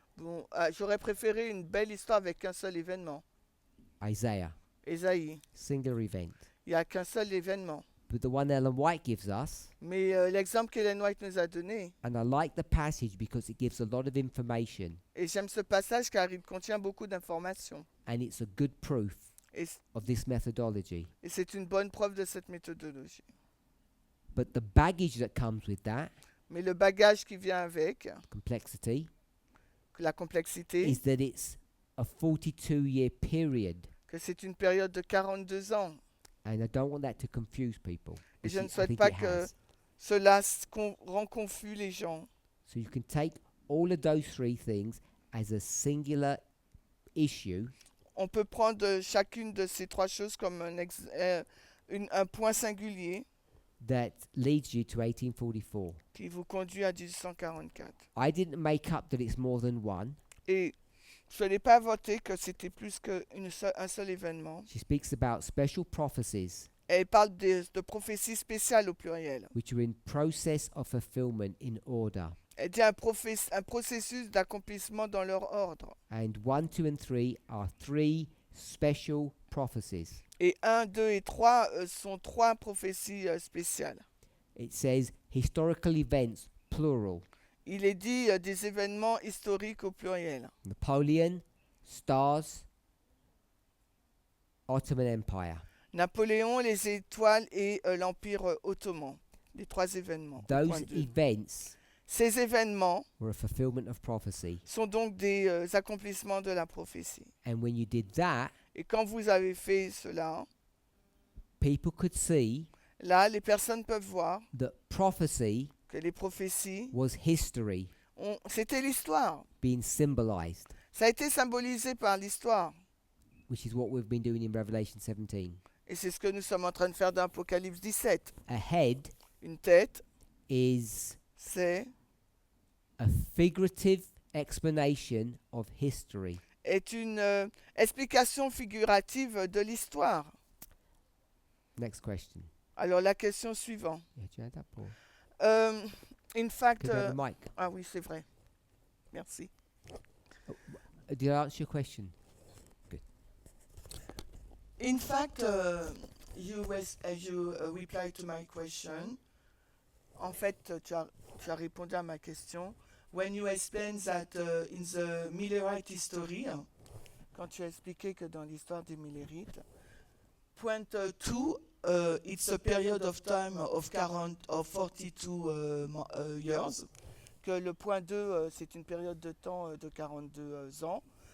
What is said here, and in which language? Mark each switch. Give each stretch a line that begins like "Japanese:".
French: Bon, j'aurais préféré une belle histoire avec un seul événement.
English: Isaiah,
French: Ésaïe,
English: singular event.
French: il n'y a qu'un seul événement.
English: But the one Ellen White gives us,
French: Mais l'exemple qu'Ellen White nous a donné,
English: and I like the passage because it gives a lot of information,
French: et j'aime ce passage car il contient beaucoup d'informations.
English: and it's a good proof
French: Et
English: of this methodology.
French: c'est une bonne preuve de cette méthodologie.
English: But the baggage that comes with that,
French: Mais le bagage qui vient avec,
English: complexity,
French: la complexité,
English: is that it's a 42-year period.
French: que c'est une période de 42 ans.
English: And I don't want that to confuse people.
French: Et je ne
English: I
French: souhaite
English: think
French: pas
English: it
French: que
English: has.
French: cela rend confus les gens.
English: So you can take all of those three things as a singular issue,
French: On peut prendre chacune de ces trois choses comme un point singulier
English: that leads you to 1844.
French: qui vous conduit à 1844.
English: I didn't make up that it's more than one.
French: Et je n'ai pas voté que c'était plus qu'un seul événement.
English: She speaks about special prophecies
French: Elle parle de prophéties spéciales au pluriel.
English: which are in process of fulfillment in order.
French: Elle dit un processus d'accomplissement dans leur ordre.
English: And 1, 2, and 3 are 3 special prophecies.
French: Et 1, 2 et 3 sont 3 prophéties spéciales.
English: It says historical events, plural.
French: Il est dit des événements historiques au pluriel.
English: Napoleon, stars, Ottoman Empire.
French: Napoléon, les étoiles et l'Empire ottoman. Les 3 événements. au point
English: Those 2. events
French: Ces événements
English: were a fulfillment of prophecy.
French: sont donc des accomplissements de la prophétie.
English: And when you did that,
French: Et quand vous avez fait cela,
English: people could see
French: là, les personnes peuvent voir
English: that prophecy
French: que les prophéties,
English: was history
French: c'était l'histoire.
English: being symbolized,
French: Ça a été symbolisé par l'histoire.
English: which is what we've been doing in Revelation 17.
French: Et c'est ce que nous sommes en train de faire dans Apocalypse 17.
English: A head
French: Une tête,
English: is
French: c'est
English: a figurative explanation of history.
French: est une explication figurative de l'histoire.
English: Next question.
French: Alors la question suivante.
English: Yeah, do you have that, Paul? In fact, Could you have the mic?
French: ah oui, c'est vrai. Merci.
English: Did I answer your question? Good. In fact, you replied to my question.
French: En fait, tu as répondu à ma question.
English: When you explain that in the Millerite history,
French: quand tu as expliqué que dans l'histoire des Millerites,
English: point 2, it's a period of time of 42 years,
French: que le point 2, c'est une période de temps de 42 ans.